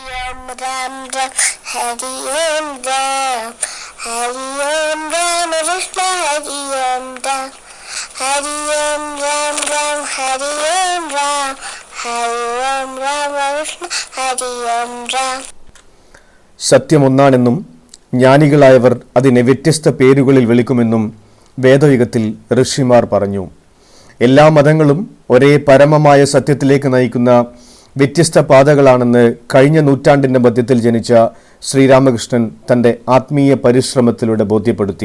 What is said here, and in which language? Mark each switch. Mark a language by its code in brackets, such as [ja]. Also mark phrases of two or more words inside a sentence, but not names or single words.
[sa] राम राम हरि ॐ राम हरि ॐ राम कृष्ण हरि ॐ राम हरि ॐ राम राम हरि ॐ राम हरि ॐ राम कृष्ण हरि ॐ राम. [ml] സത്യം ഒന്നാണെന്നും ജ്ഞാനികളായവർ അതിനെ വ്യത്യസ്ത പേരുകളിൽ വിളിക്കുമെന്നും വേദയുഗത്തിൽ ഋഷിമാർ പറഞ്ഞു. എല്ലാ മതങ്ങളും ഒരേ പരമമായ സത്യത്തിലേക്ക് നയിക്കുന്ന വ്യത്യസ്ത പാതകളാണെന്ന് കഴിഞ്ഞ നൂറ്റാണ്ടിൻ്റെ മധ്യത്തിൽ ജനിച്ച ശ്രീരാമകൃഷ്ണൻ തൻ്റെ ആത്മീയ പരിശ്രമത്തിലൂടെ ബോധ്യപ്പെടുത്തി.